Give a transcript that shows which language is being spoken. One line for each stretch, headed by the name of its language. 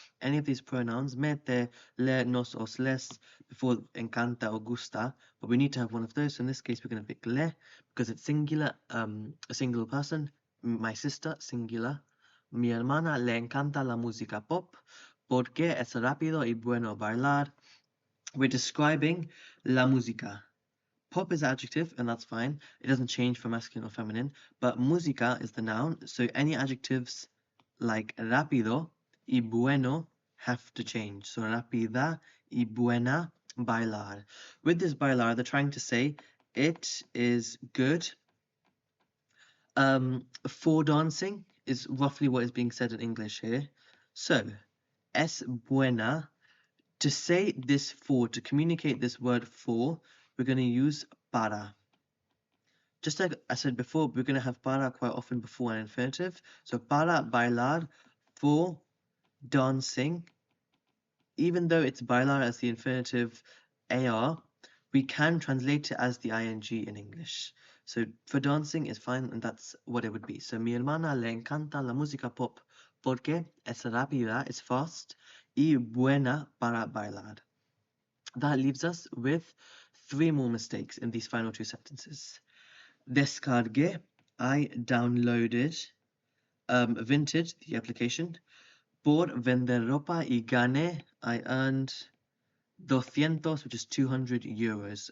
English: Any of these pronouns, mete, le, nos, os, les, before encanta or gusta. But we need to have one of those. So in this case, we're going to pick le because it's singular, a single person. My sister, singular.
Spanish: Mi hermana le encanta la música pop porque es rápido y bueno bailar.
English: We're describing la música. Pop is adjective, and that's fine. It doesn't change for masculine or feminine. But música is the noun, so any adjectives like rápido y bueno have to change.
Spanish: So rápida y buena bailar.
English: With this bailar, they're trying to say it is good. For dancing is roughly what is being said in English here. So,
Spanish: es buena
English: To say this for, to communicate this word for, we're going to use para. Just like I said before, we're going to have para quite often before an infinitive. So
Spanish: para bailar,
English: for dancing. Even though it's bailar as the infinitive AR, we can translate it as the ing in English. So for dancing is fine, and that's what it would be.
Spanish: So mi hermana le encanta la música pop porque es rápida, es fast, y buena para bailar.
English: That leaves us with 3 more mistakes in these final 2 sentences. Descargué, I downloaded. Vinted, the application.
Spanish: Por vender ropa y gané,
English: I earned 200, which is 200 euros.